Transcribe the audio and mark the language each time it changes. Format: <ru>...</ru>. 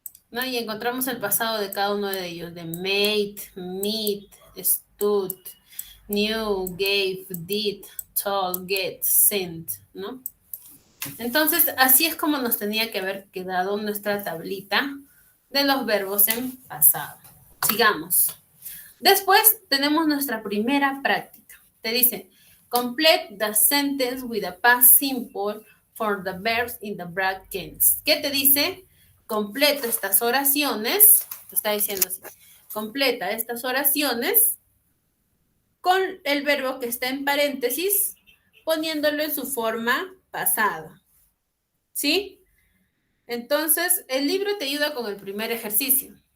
<es>¿No? Y encontramos el pasado de cada uno de ellos, de made, meet, stood, knew, gave, did, told, get, sent, ¿no? Entonces, así es como nos tenía que haber quedado nuestra tablita de los verbos en pasado. Sigamos. Después tenemos nuestra primera práctica. Te dice,</es> <en>complete the sentence with a past simple for the verbs in the brackets.</en> <es>¿Qué te dice? Completa estas oraciones, te está diciendo así, completa estas oraciones con el verbo que está en paréntesis, poniéndolo en su forma pasada. ¿Sí? Entonces, el libro te ayuda con el primer ejercicio.</es>